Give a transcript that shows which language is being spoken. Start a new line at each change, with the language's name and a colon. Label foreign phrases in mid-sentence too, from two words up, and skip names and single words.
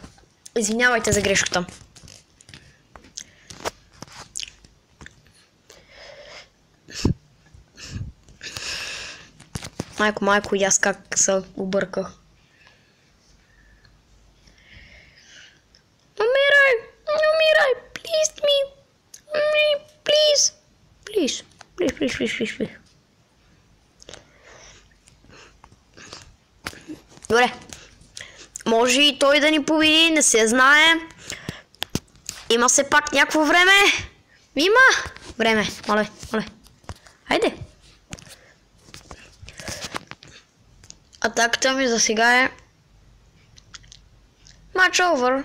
Bulgarian: Извинявайте за грешката. Майко, и аз как се обърках. Умирай,
English: please me. Please.
Bulgarian: Добре. Може и той да ни победи, не се знае. Има все пак някакво време. Има време, моля. Хайде. Атаката ми за сега е
English: Match over.